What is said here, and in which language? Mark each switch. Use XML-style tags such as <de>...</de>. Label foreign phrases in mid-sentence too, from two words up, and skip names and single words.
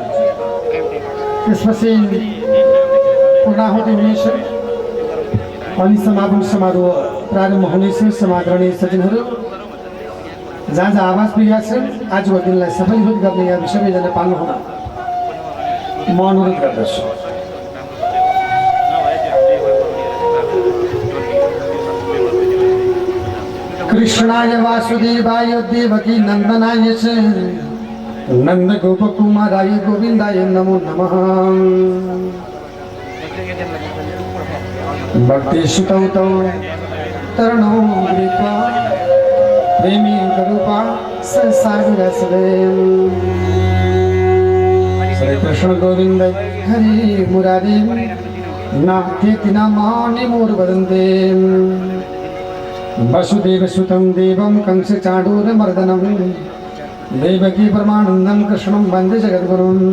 <ne>त्यसपछि पूर्णाहुति हुनेछ अनि समापन समारोह प्रारम्भ हुनेछ। समादरणीय सज्जनहरू जहाँ जहाँ आवाज पुगेको छ आजको दिनलाई सफलीभूत गर्ने या सबैजना पाल्नु हुन म अनुरोध गर्दछु।</ne> <sa>कृष्णाय वासुदेवाय देवकी नंदनाय च नंद गोप कुमाराय गोविंदाय नमो नमः। भक्ति सुतौ तौ तरणौ गृहीत्वा प्रेमी करूपा सागरसवे श्री कृष्ण गोविंद हरि मुरारी नाथेति नामानि मोर वदन्ते वसुदेव सुतं देवं कंस चाणूर मर्दनं देवकी परमानन्दं कृष्णं वन्दे जगद्गुरुं।</sa>